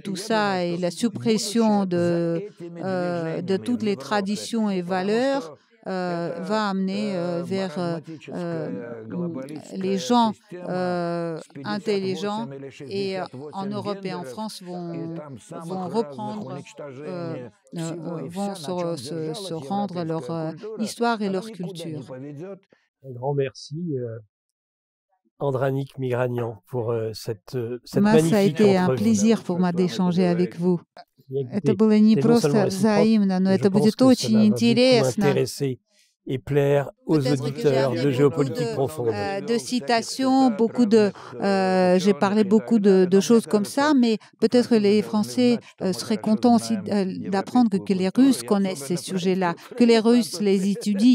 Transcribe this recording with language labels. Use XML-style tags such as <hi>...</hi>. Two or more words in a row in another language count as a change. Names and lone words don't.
<fr>tout ça, et la suppression de toutes les traditions et valeurs, va amener vers les gens intelligents, et en Europe et en France vont reprendre, vont se rendre leur histoire et leur culture. Un grand merci, Andranik Migranian, pour cette magnifique. Ça a été un plaisir pour moi d'échanger avec vous.</fr> <ru>Это было не просто взаимно, но это будет очень интересно.</ru> <fr>Et plaire aux auditeurs de Géopolitique Profonde. De citations, j'ai parlé beaucoup de choses comme ça, mais peut-être les Français seraient contents aussi d'apprendre que les Russes connaissent ces sujets-là, que les Russes les étudient.</fr>